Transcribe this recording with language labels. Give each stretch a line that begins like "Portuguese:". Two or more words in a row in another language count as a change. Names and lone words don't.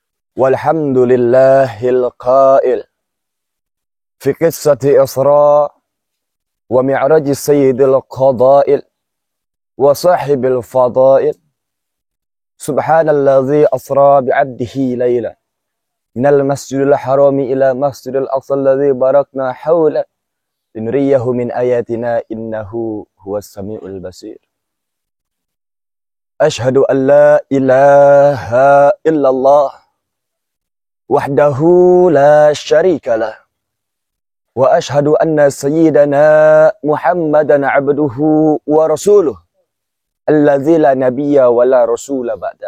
Arabic: والحمد لله القائل في قصة الإسراء والمعراج سيد القادة وصاحب الفضائل. سبحان الذي أسرى بعبده ليلا من المسجد الحرام إلى المسجد الأقصى الذي باركنا حوله لنريه من آياتنا إنه هو السميع البصير. أشهد أن لا إله إلا الله وحده لا شريك له. وأشهد أن سيدنا محمدا عبده ورسوله الذي لا نبي ولا رسول بعد.